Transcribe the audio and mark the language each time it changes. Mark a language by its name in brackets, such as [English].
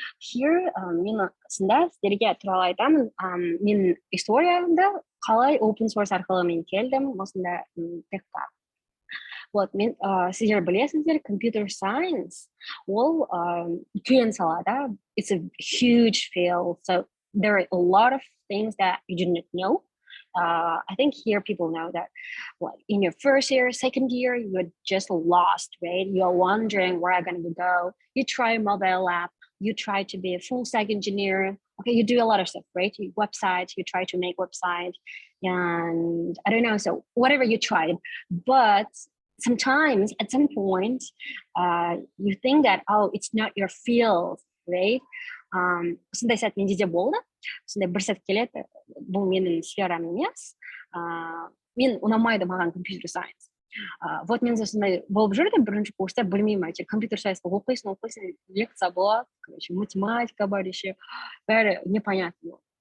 [Kazakh] Here, мен сіздерге туралы айтамын. Мен историяда қалай open source арқылы мен келдім осында текқа. Вот мен сіздер білесіздер, computer science ол үлкен сала, да? [English] It's a huge field, so there are a lot of things that you didn't know. I think here people know that, like in your first year, second year, you're just lost, right? You're wondering where I'm going to go. You try a mobile app, you try to be a full stack engineer. Okay, you do a lot of stuff, right? You try to make website, and I don't know, so whatever you tried, but sometimes at some point, you think that, it's not your field, right? [Kazakh] Сондай сәт менде де болды. Сондай бір сәт келеді, бұл менің сферам емес. Мен ұнамайды маған computer science. Вот мен сондай болып жүрді, бірінші курста білмеймін, әйтеуір computer science оқисың, лекция болады, математика бар еще, бәрі непонятно.